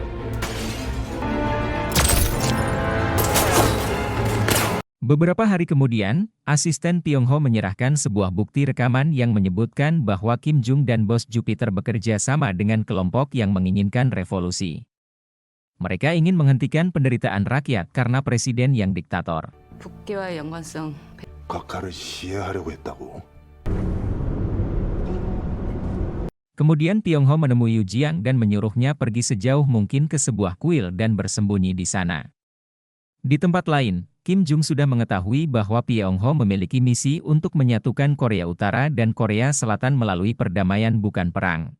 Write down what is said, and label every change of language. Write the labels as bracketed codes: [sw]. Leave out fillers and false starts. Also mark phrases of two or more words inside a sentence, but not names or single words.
[id] Beberapa hari kemudian, asisten Pyongho menyerahkan sebuah bukti rekaman yang menyebutkan bahwa Kim Jong dan bos Jupiter bekerja sama dengan kelompok yang menginginkan revolusi. Mereka ingin menghentikan penderitaan rakyat karena presiden yang diktator. [ko] 북기와의 연관성 각하를 시해하려고 했다고. [id] Kemudian Pyongho menemui Yu Jiang dan menyuruhnya pergi sejauh mungkin ke sebuah kuil dan bersembunyi di sana. Di tempat lain, Kim Jong sudah mengetahui bahwa Pyongho memiliki misi untuk menyatukan Korea Utara dan Korea Selatan melalui perdamaian bukan perang.